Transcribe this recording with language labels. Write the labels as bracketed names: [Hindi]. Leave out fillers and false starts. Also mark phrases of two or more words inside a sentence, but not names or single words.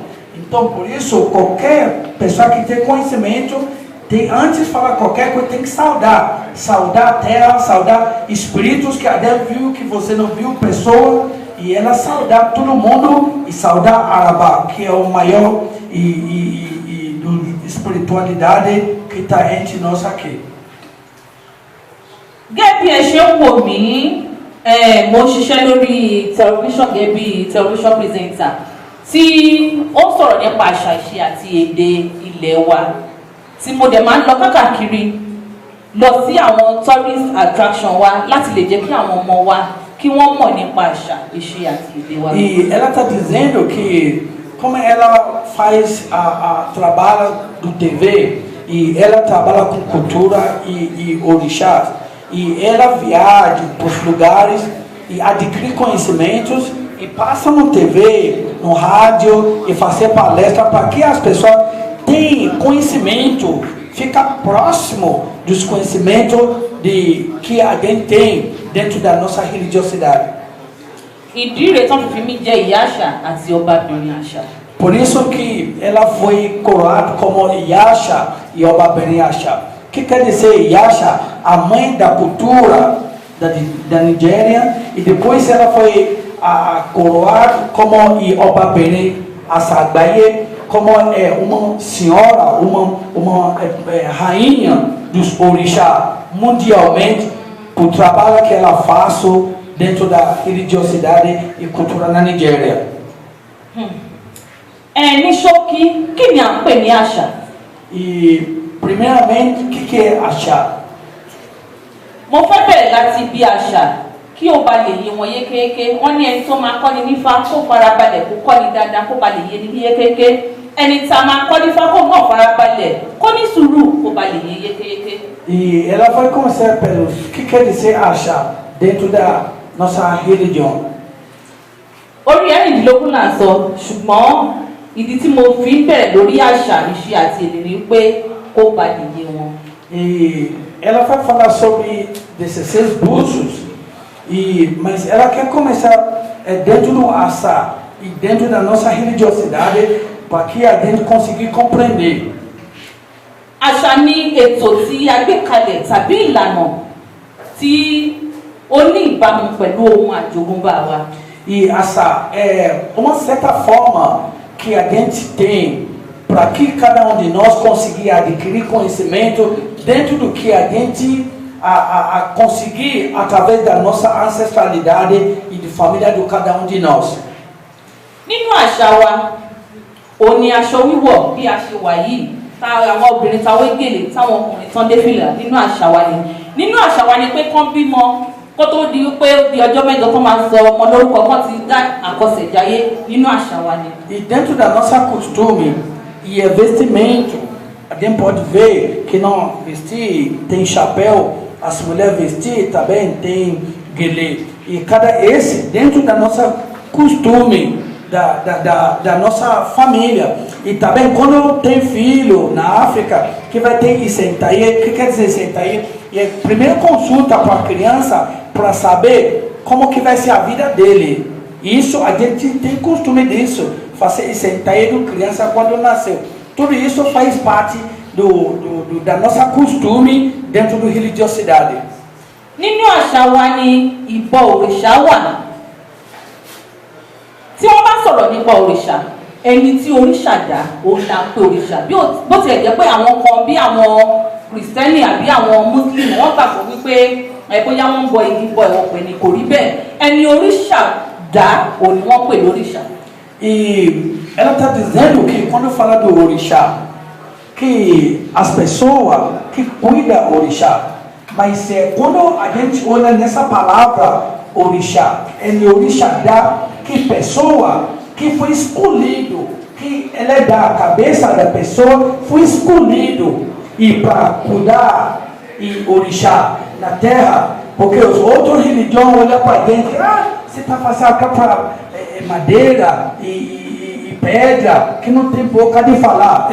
[Portuguese] Então, por isso, qualquer pessoa que tem conhecimento, antes de falar qualquer coisa, tem que saudar. Saudar a terra, saudar espíritos que até viu, que você não viu, pessoa, e ela saudar todo mundo, e saudar Arabá, que é o maior espiritualidade que está entre nós aqui. [Yoruba] Gẹ́gẹ́ bí ẹ ṣe ń wò mí, mo ṣiṣẹ́ lórí tẹlifíṣàn gẹ́gẹ́ bí [English] tẹlifíṣàn pírẹsẹ̀ntà [Yoruba] tí ó sọ̀rọ̀ nípa àṣà ìṣe àti èdè ilẹ̀ wa, tí mo dẹ̀ máa ń lọ káàkiri lọ sí àwọn [English] tourist attraction [Yoruba] wa láti lè jẹ́ kí àwọn ọmọ wa kí wọ́n mọ̀ nípa àṣà ìṣe àti èdè wa. [Portuguese] E ela está dizendo que como ela faz a trabalho do TV, e ela trabalha com cultura e orixás, e ela viaja para os lugares e adquire conhecimentos e passa no TV, no rádio e fazer palestra para que as pessoas tenham conhecimento, fica próximo dos conhecimentos que alguém tem dentro da nossa religiosidade. [Yoruba] Ìdí rẹ̀ tán fi mí jẹ́ ìyá àṣà àti ọbabìnrin àṣà. [Portuguese] Por isso que ela foi coroada como Yasha e Obabene Yasha. O que quer dizer Yasha? A mãe da cultura da Nigéria. E depois ela foi coroada como Obabene Asagbaye, como uma senhora, uma rainha dos orixás mundialmente, por trabalho que ela faz dentro da religiosidade e cultura na Nigéria. [Yoruba] Ní ṣókí, kí ni à ń pè ní àṣà? [Portuguese] E, primeiramente, o que é àṣà? [Yoruba] Mo fẹ́ bẹ̀rẹ̀ láti bí àṣà kí o bá lè yé wọn yékéyéké. Wọ́n ní ẹni tó máa kọ́ni nífá kó farabalẹ̀ kó kọ́ni dáadáa kó bá lè yé ní yékéyéké. Ẹni tá a máa kọ́ nífá kó náà farabalẹ̀ kó ní sùúrù kó bá lè yé yékéyéké. [Portuguese] E ela vai começar pelos o que quer dizer àṣà dentro da nossa religião. [Yoruba] Orí ẹ̀rìndínlógún là ń sọ, ṣùgbọ́n ìdí tí mo fi ń bẹ̀rẹ̀ lórí àṣà ìṣe àti èdè ni pé kó bá lè yé wọn. [Portuguese] E ela vai falar sobre 16 búzios, mas ela quer começar dentro do àṣà e dentro da nossa religiosidade, para que a gente conseguir compreender. [Yoruba] Àṣà ni ètò tí a gbé kalẹ̀ tàbí ìlànà tí ó ní ìbámu pẹ̀lú ohun àjogúnbá wa. [Portuguese] E essa é uma certa forma que a gente tem para que cada um de nós conseguir adquirir conhecimento dentro do que a gente conseguir através da nossa ancestralidade e de família de cada um de nós. [Yoruba] Nínú àṣà wa, ó ní aṣọ wíwọ̀ bí a ṣe wà yìí, àwọn obìnrin táwọn gèlè táwọn ọkùnrin tán dé fìlà nínú àṣà wa ni. Nínú àṣà wa ni pé kán bímọ kó tó di wípé di ọjọ́ mẹ́jọ tó máa sọ ọmọ lórúkọ kan ti dá àkọsẹ̀jáyé nínú àṣà wa ni. [Portuguese] E dentro da nossa costume e vestimento, a gente pode ver que não vestir tem chapéu, as mulheres vestir também tem guelê. E cada esse dentro da nossa costume, da nossa família. E também quando tem filho na África, que vai ter isentaí. O que quer dizer isentaí? E a primeira consulta para a criança para saber como que vai ser a vida dele. Isso a gente tem costume disso, fazer isentaí do criança quando nasceu. Tudo isso faz parte da nossa costume dentro da religiosidade. [Yoruba] Nínú àṣà wa ni ìbọ òrìṣà wà. Tí wọ́n bá sọ̀rọ̀ nípa òrìṣà, ẹni tí òrìṣà dá òun là ń pè òrìṣà. Bó tilẹ̀ jẹ́ pé àwọn kan bí àwọn kìrìsìtẹ́nì àbí àwọn mùsùlùmí wọ́n gbàgbọ́ wípé bóyá wọ́n ń bọ igi bọ ẹ̀wọ̀n pè ní kò rí bẹ́ẹ̀. Ẹni òrìṣà dá òun ni wọ́n pè lóríṣà. [Portuguese] E ela está dizendo que quando fala do orixá, que as pessoas que cuidam do orixá, mas quando a gente olha nessa palavra orixá, ele orixá dá que pessoa que foi escolhido, que ela é da cabeça da pessoa, foi escolhido e para cuidar e orixá na terra, porque os outros religiões olham para dentro, você está fazendo aqui para madeira e pedra, que não tem boca de falar.